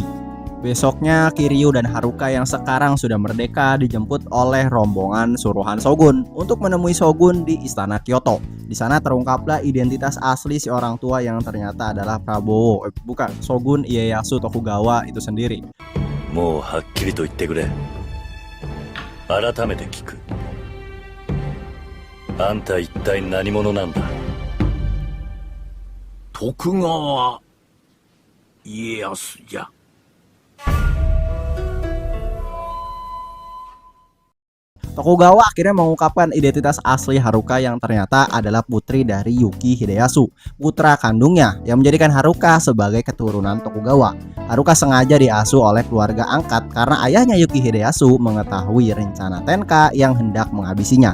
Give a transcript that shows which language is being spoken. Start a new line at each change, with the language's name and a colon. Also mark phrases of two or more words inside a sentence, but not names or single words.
Indonesian: Besoknya Kiryu dan Haruka yang sekarang sudah merdeka dijemput oleh rombongan suruhan Shogun untuk menemui Shogun di istana Kyoto. Di sana terungkaplah identitas asli si orang tua yang ternyata adalah Shogun Ieyasu Tokugawa itu sendiri.
Japanese: もうはっきりと言ってくれ。改めて聞く。あんた一体何者なんだ。徳川家康じゃ。
Indonesian: Tokugawa akhirnya mengungkapkan identitas asli Haruka yang ternyata adalah putri dari Yuki Hideyasu, putra kandungnya, yang menjadikan Haruka sebagai keturunan Tokugawa. Haruka sengaja diasuh oleh keluarga angkat karena ayahnya Yuki Hideyasu mengetahui rencana Tenka yang hendak menghabisinya.